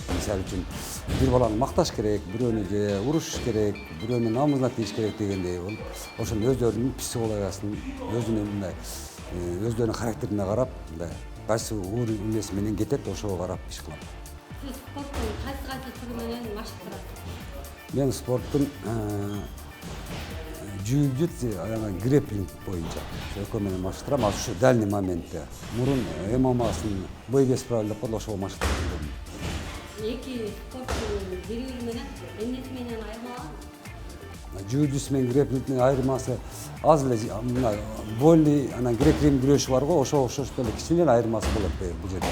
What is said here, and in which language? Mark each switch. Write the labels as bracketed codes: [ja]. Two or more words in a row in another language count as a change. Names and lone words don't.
[ky] Мисалы үчүн бир баланы макташ керек, бирөөнү же урушуш керек, бирөөнүн намызына тийиш керек дегендей болуп, ошол өздөрүнүн психологиясын, өзүнүн мындай өздөрүнүн характерине карап, мындай кайсы оор эмеси менен кетет, ошого карап иш кылам. Сиз спорттун кайсы түрү менен машык кыласыз? Мен спорттун jiu-jitsu, grappling боюнча экөө менен машыктырам. Азыр ушу дальний моментте. Мурун ММАсын [ru] бой без правил [ky] деп коет, ошого машыктырып жүрдүм. Эки спорттун бири-бири менен эмнеси менен айырмаланат? Jiu-jitsu менен grapplingдин айырмасы аз эле мына болли, анан грек-рим күрөшү бар го, ошого окшош эле кичине эле айырмасы болот бул жерде.